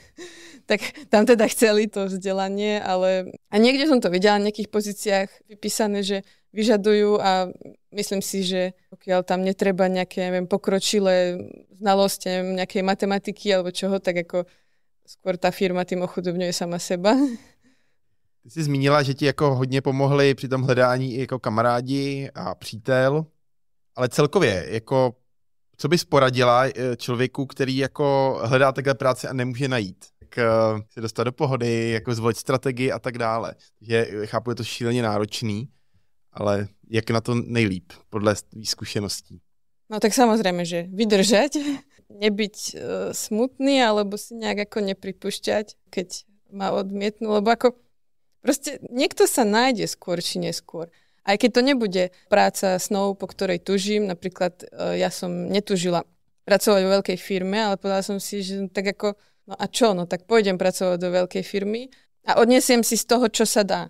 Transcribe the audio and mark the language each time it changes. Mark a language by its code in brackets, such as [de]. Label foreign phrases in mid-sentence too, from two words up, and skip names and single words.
[sk] Tak tam teda chceli to vzdelanie, ale a niekde som to videla na nejakých pozíciách vypísané, že vyžadujú a myslím si, že pokiaľ tam netreba nejaké, neviem, pokročilé znalosti, nejakej matematiky alebo čoho, tak ako skôr tá firma tým ochudobňuje sama seba. [cs] Ty jsi zmínila, že ti jako hodně pomohli při tom hledání i jako kamarádi a přítel, ale celkově, jako co bys poradila člověku, který jako hledá takhle práci a nemůže najít? Tak se dostat do pohody, jako zvolit strategii a tak dále. Že chápu, je to šíleně náročný, ale jak na to nejlíp, podle tvých zkušeností? [sk] No tak samozrejme, že vydržať, nebyť smutný, alebo si nejak ako nepripúšťať, keď ma odmietnú, lebo ako proste niekto sa nájde skôr či neskôr. Aj keď to nebude práca snov, po ktorej tužím, napríklad ja som netužila pracovať vo veľkej firme, ale povedala som si, že tak ako, no a čo, no tak pôjdem pracovať do veľkej firmy a odnesiem si z toho, čo sa dá.